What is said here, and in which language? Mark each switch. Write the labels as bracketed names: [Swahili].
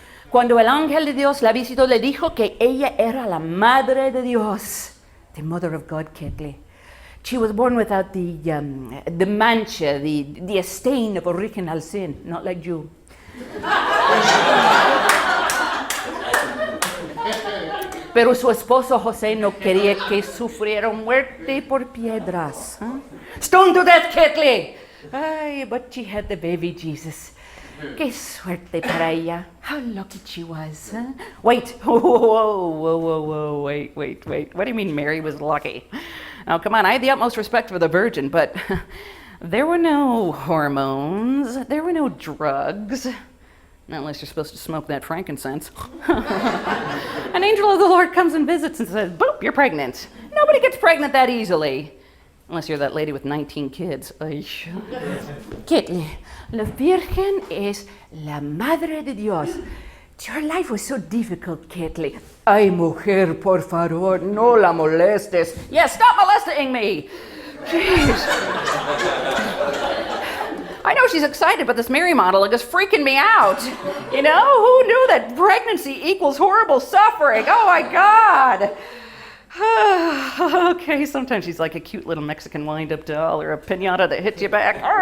[Spanish] Cuando el ángel de Dios la visitó, le dijo que ella era la madre de Dios, [English] the mother of God, [Spanish] Kathleen. [English] She was born without the mancha, the stain of original sin, not like you. [Spanish] Pero su esposo José no quería que sufriera muerte por piedras. Huh? [English] Stoned to death, Kathleen! Ay, but she had the baby Jesus. [Spanish] Qué suerte para ella. [English] How lucky she was. [Spanish] Huh? [English] Wait, whoa, wait. What do you mean Mary was lucky? Now, come on, I had the utmost respect for the Virgin, but there were no hormones, there were no drugs. Not unless you're supposed to smoke that frankincense. An angel of the Lord comes and visits and says, boop, you're pregnant. Nobody gets pregnant that easily. Unless you're that lady with 19 kids. [Spanish] Kathleen, la Virgen es la Madre de Dios. [English] Your life was so difficult, Kathleen. [Spanish] Ay, mujer, por favor, no la molestes. [English] Yes, stop molesting me. Jeez. I know she's excited, but this Mary monologue is freaking me out. You know, who knew that pregnancy equals horrible suffering? Oh my God. Okay, sometimes she's like a cute little Mexican wind-up doll or a piñata that hits you back.